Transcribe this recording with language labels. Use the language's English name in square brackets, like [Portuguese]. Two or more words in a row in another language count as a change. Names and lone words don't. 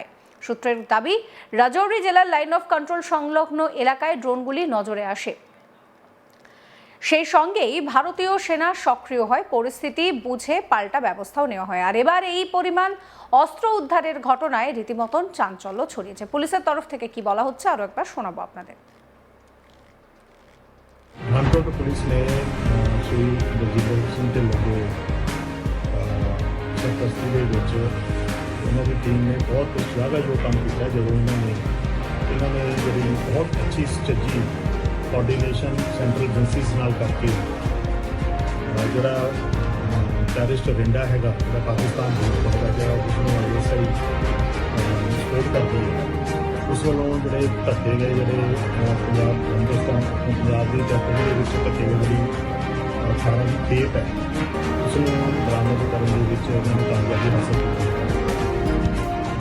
[Bangla] সূত্রের দাবি, রাজৌরি জেলার লাইন অফ কন্ট্রোল সংলগ্ন এলাকায় ড্রোনগুলি নজরে আসে। সেই সঙ্গেই ভারতীয় সেনা সক্রিয় হয়, পরিস্থিতি বুঝে পাল্টা ব্যবস্থাও নেওয়া হয়। আর এবার এই পরিমাণ অস্ত্র উদ্ধারের ঘটনায় রীতিমতন চাঞ্চল্য ছড়িয়েছে। পুলিশের তরফ থেকে কি বলা হচ্ছে আরও একবার শোনাবো আপনাদের। [Punjabi] ਪਠਾਨਕੋਟ ਪੁਲਿਸ ਨੇ ਸ਼੍ਰੀ ਗੁਰਜੀਤ ਸਿੰਘ ਢਿੱਲੋਂ ਦੇ ਸਰਪ੍ਰਸਤੀ ਦੇ ਵਿੱਚ ਉਹਨਾਂ ਦੀ ਟੀਮ ਨੇ ਬਹੁਤ ਸ਼ਲਾਘਾਯੋਗ ਕੰਮ ਕੀਤਾ ਜਦੋਂ ਇਹਨਾਂ ਨੇ ਜਿਹੜੀ ਬਹੁਤ ਅੱਛੀ [English] strategy coordination central agencies [Punjabi] ਨਾਲ ਕਰਕੇ ਜਿਹੜਾ ਟੈਰਰਿਸਟ ਰਿੰਡਾ ਹੈਗਾ ਜਿਹੜਾ ਪਾਕਿਸਤਾਨ ਦੇ ਵਿੱਚ ਹੈਗਾ ਜਿਹੜਾ ਉਸ ਨੂੰ ISI ਸਪੋਰਟ ਕਰਦੀ ਹੈ, ਉਸ ਵੱਲੋਂ ਜਿਹੜੇ ਧੱਕੇ ਗਏ ਜਿਹੜੇ ਹਿੰਦੁਸਤਾਨ ਪੰਜਾਬ ਦੀ ਜੱਟਾਂ ਦੇ ਵਿੱਚ ਧੱਕੇ ਗਏ ਜਿਹੜੀ 18 ਦੀ ਖੇਪ ਹੈ ਉਸ ਨੂੰ ਬਰਾਮਦ ਕਰਨ ਦੇ ਵਿੱਚ ਉਹਨਾਂ ਨੇ ਕਾਮਯਾਬੀ ਹਾਸਲ ਕੀਤੀ।